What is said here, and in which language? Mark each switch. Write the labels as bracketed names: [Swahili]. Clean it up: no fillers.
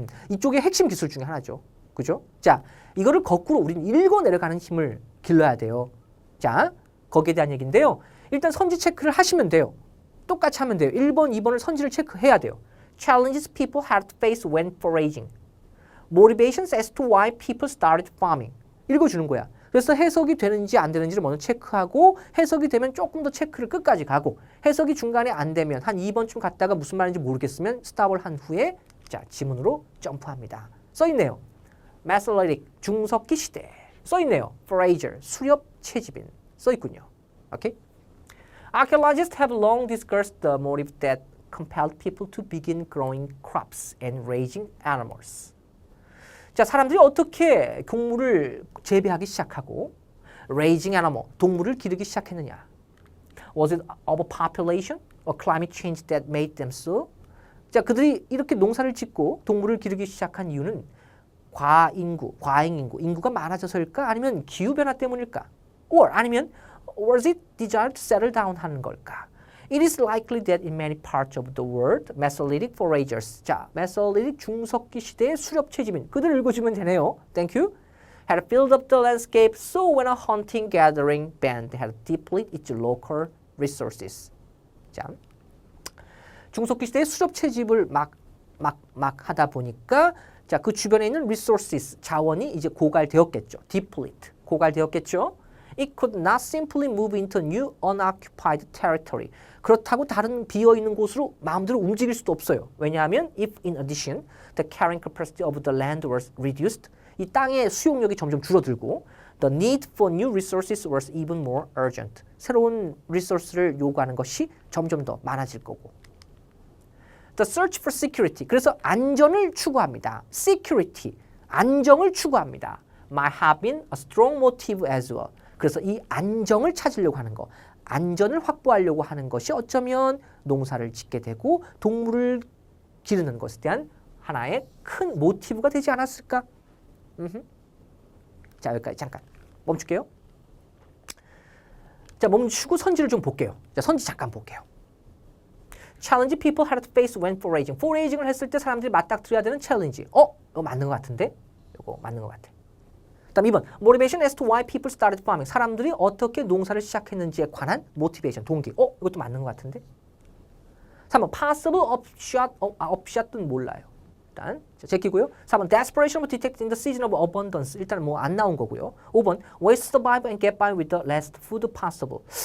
[Korean] 이쪽의 핵심 기술 중에 하나죠. 그죠? 자, 이거를 거꾸로 우리는 읽어 내려가는 힘을 길러야 돼요. 자, 거기에 대한 얘기인데요. 일단 선지 체크를 하시면 돼요. 똑같이 하면 돼요. 1번, 2번을 선지를 체크해야 돼요. [English] Challenges people have to face when foraging. Motivations as to why people started farming. [Korean] 읽어주는 거야. 그래서 해석이 되는지 안 되는지를 먼저 체크하고 해석이 되면 조금 더 체크를 끝까지 가고 해석이 중간에 안 되면 한 2번쯤 갔다가 무슨 말인지 모르겠으면 스탑을 한 후에 자, 지문으로 점프합니다. 써있네요. Mesolithic, 중석기 시대. 써있네요. Forager, 수렵 채집인. 써있군요. 오케이? [English] Archaeologists have long discussed the motive that compelled people to begin growing crops and raising animals. [Korean] 자, 사람들이 어떻게 곡물을 재배하기 시작하고 [English] raising animal, [Korean] 동물을 기르기 시작했느냐? [English] Was it overpopulation or climate change that made them so? [Korean] 자, 그들이 이렇게 농사를 짓고 동물을 기르기 시작한 이유는 과잉인구, 인구가 많아져서일까? 아니면 기후변화 때문일까? [English] or [Korean] 아니면 [English] was it desire to settle down [Korean] 하는 걸까? [English] It is likely that in many parts of the world, Mesolithic foragers, 자, Mesolithic [Korean] 중석기 시대의 수렵 채집인, 그들을 읽어주면 되네요. [English] Thank you. Had filled up the landscape, so when a hunting gathering band had depleted its local resources. [Korean] 자, 중석기 시대의 수렵 채집을 막 하다 보니까 자, 그 주변에 있는 resources, 자원이 이제 고갈되었겠죠. deplete, 고갈되었겠죠. [English] It could not simply move into new unoccupied territory. [Korean] 그렇다고 다른 비어있는 곳으로 마음대로 움직일 수도 없어요. 왜냐하면 [English] if in addition the carrying capacity of the land was reduced, [Korean] 이 땅의 수용력이 점점 줄어들고 [English] the need for new resources was even more urgent. [Korean] 새로운 리소스를 요구하는 것이 점점 더 많아질 거고. [English] The search for security. [Korean] 그래서 안전을 추구합니다. Security. 안정을 추구합니다. [English] Might have been a strong motive as well. [Korean] 그래서 이 안정을 찾으려고 하는 거, 안전을 확보하려고 하는 것이 어쩌면 농사를 짓게 되고 동물을 기르는 것에 대한 하나의 큰 모티브가 되지 않았을까? 자, 여기까지 잠깐 멈출게요. 자, 멈추고 선지를 좀 볼게요. 자, 선지 잠깐 볼게요. [English] Challenge people had to face when foraging. [Korean] foraging을 했을 때 사람들이 맞닥뜨려야 되는 챌린지. 이거 맞는 것 같은데? 이거 맞는 것 같아. 다음 2번. [English] Motivation as to why people started farming. [Korean] 사람들이 어떻게 농사를 시작했는지에 관한 motivation, 동기. 이것도 맞는 것 같은데? 3번. [English] Possible upshot. [Korean] upshot은 몰라요. 일단 제끼고요. 4번. [English] Desperation was detected in the season of abundance. [Korean] 일단 뭐 안 나온 거고요. 5번. [English] Ways to survive and get by with the last food possible.